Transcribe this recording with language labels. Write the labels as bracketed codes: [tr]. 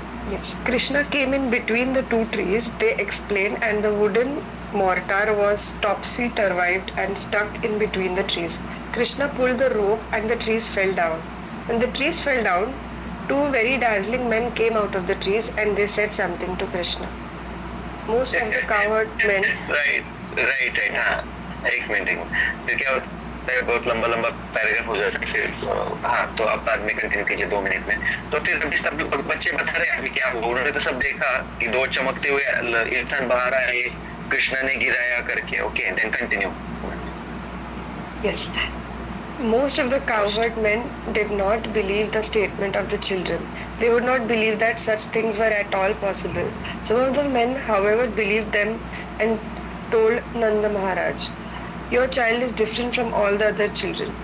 [en] Yes, Krishna came in between the two trees, they explain, and the wooden mortar was topsy-turvived and stuck in between the trees. Krishna pulled the rope and the trees fell down. When the trees fell down, two very dazzling men came out of the trees and they said something to Krishna. Most of the cowherd men... Right, हाँ. [hi] एक minute फिर क्या होता है, बहुत लंबा paragraph हो जाता है फिर. हाँ तो आप बाद में कंटिन्यू कीजिए 2 मिनट में. तो फिर अभी सब बच्चे बता रहे हैं अभी क्या हुआ. उन्होंने तो सब देखा कि 2 चमकते हुए इंसान बाहर आए, कृष्ण ने गिराया करके. [en] Okay then continue. Yes. Most of the cowherd men did not believe the statement of the children. They would not believe that such things were at all possible. Some of the men, however, believed them and told Nanda Maharaj, "Your child is different from all the other children.